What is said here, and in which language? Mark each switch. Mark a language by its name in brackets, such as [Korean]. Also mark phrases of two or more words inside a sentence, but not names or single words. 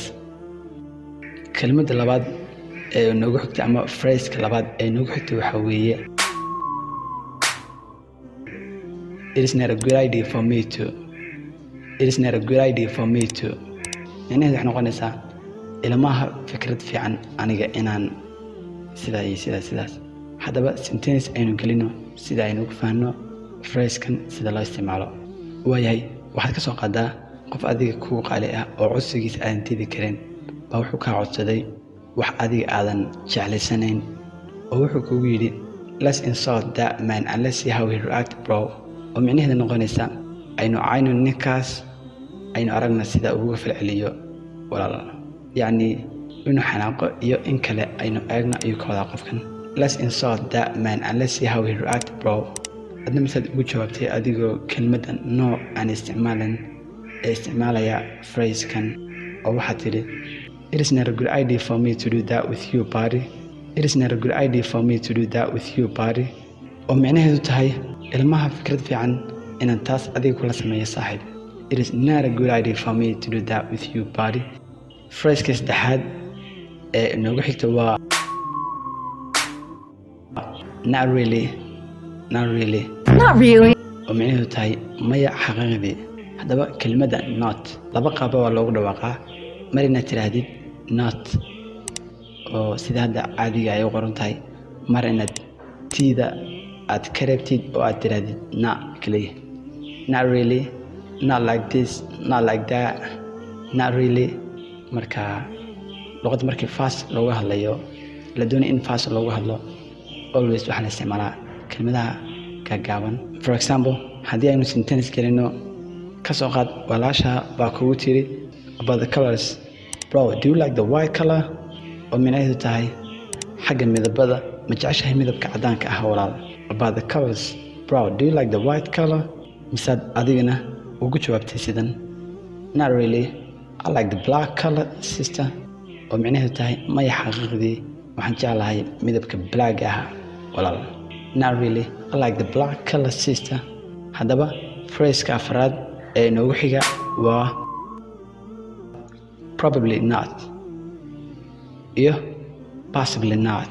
[Somali] Kalimada labaad ee noogu xigta ama phrase-ka labaad ee noogu xigta waxa weeye [English] It is not a good idea for me to. It is not a good idea for me to. [Somali] Macnaheedu waxay noqonaysaa ilmaha fikrad fiican aniga inaan sidaas. Haddaba sentence aynu gelino sida aynu ku fahanno phrase-kan sida loo isticmaalo. Waayahay waxaad ka soo qaadaa qof adiga kugu qaali ah oo codsigiisa aadan diidi karin baa wuxuu kaa codsaday wax adiga aadan jeclaysanayn oo wuxuu kugu yidhi [English] let's insult that man and let's see how he react bro. [Somali] oo macnaheedu noqonaysa aynu cayno ninkaas aynu aragna sida ugu falceliyo walaal. yacni inuu xanaaqo iyo in kale aynu eegno ayuu ka wadaa qofkan. [English] let's insult that man and let's see how he react bro. [Somali] adna misaad ugu jawaabtay adigoo kelmaddan no aan isticmaalin ee isticmaalaya phrase-kan oo waxaad tidhi [English] it is not a good idea for me to do that with you buddy. It is not a good idea for me to do that with you buddy. [Somali] oo macnaheedu tahay ilmaha fikrad fiican inaan taas adiga kula sameeyo saaxiib. [English] It is not a good idea for me to do that with you buddy. [Somali] phrase-ka saddexaad ee inoogu xigta waa [English] not really [Somali] oo macnaheedu tahay maya xaqiiqdii. haddaba kelmadda not laba qaaba waa loogu dhawaaqaa. mar inaad tidhaahdid not oo sida hadda caadiga ay u qoran tahay, mar inaad tiida aad ka reebtid oo aad tidhaahdid na keliya. [English] not really, not like this, not like that, not really. [Somali] marka luqadda markii fast looga hadlayo la doonay in fast loogu hadlo always waxaa la isticmaalaa kelmadaha gaagaaban. [English] for example [Somali] haddii aynu sentence gelino ka soo qaad walaasha baa kugu tiri [English] about the colors bro do you like the white color. [Somali] oo macnaheedu tahay xagga midabada ma jeceshahay midabka caddaanka ah walaal. [English] about the colors bro do you like the white color. [Somali] misaad adigana ugu jawaabtay sidan [English] not really, I like the black color sister. [Somali] oo macnaheedu tahay maya xaqiiqdii waxaan jeclahay midabka black ah walaal. [English] not really, I like the black color sister. [Somali] haddaba phrase-ka afraad ee inoogu xiga waa [English] probably not [Somali] iyo [English] possibly not.